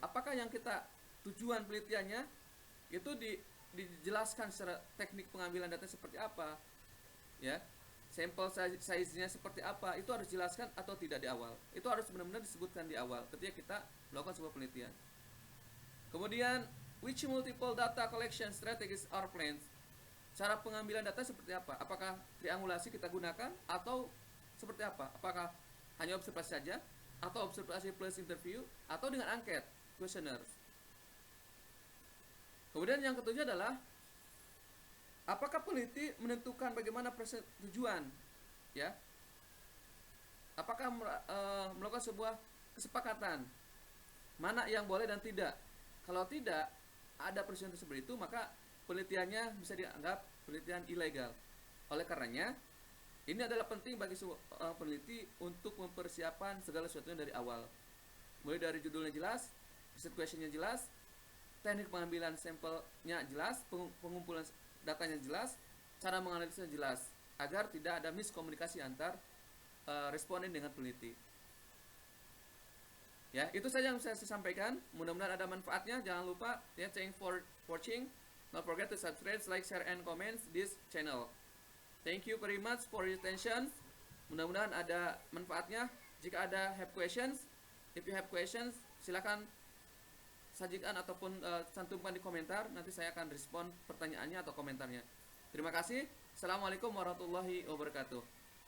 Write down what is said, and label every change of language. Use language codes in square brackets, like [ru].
[id] Apakah yang kita tujuan penelitiannya itu dijelaskan secara teknik pengambilan data seperti apa, ya, sampel size-nya seperti apa, itu harus dijelaskan atau tidak di awal. Itu harus benar-benar disebutkan di awal ketika kita melakukan sebuah penelitian. Kemudian, [en] which multiple data collection strategies are planned? [id] Cara pengambilan data seperti apa? Apakah triangulasi kita gunakan atau seperti apa? Apakah hanya observasi saja, atau observasi plus interview, atau dengan angket, questionnaires? Kemudian yang ketujuh adalah apakah peneliti menentukan bagaimana tujuan, ya? Apakah melakukan sebuah kesepakatan mana yang boleh dan tidak? Kalau tidak ada persetujuan seperti itu, maka penelitiannya bisa dianggap penelitian ilegal. Oleh karenanya, ini adalah penting bagi seorang peneliti untuk mempersiapkan segala sesuatunya dari awal. Mulai dari judulnya jelas, research questionnya jelas, teknik pengambilan sampelnya jelas, pengumpulan datanya jelas, cara menganalisisnya jelas, agar tidak ada miskomunikasi antar responden dengan peneliti. Ya, itu saja yang saya sampaikan. Mudah-mudahan ada manfaatnya. Jangan lupa ya, [en] thanks for watching. Don't forget to subscribe, like, share, and comment this channel. Thank you very much for your attention. [id] Mudah-mudahan ada manfaatnya. Jika ada [en] if you have questions, [id] silakan sajikan ataupun cantumkan di komentar. Nanti saya akan respon pertanyaannya atau komentarnya. Terima kasih. Assalamualaikum warahmatullahi wabarakatuh.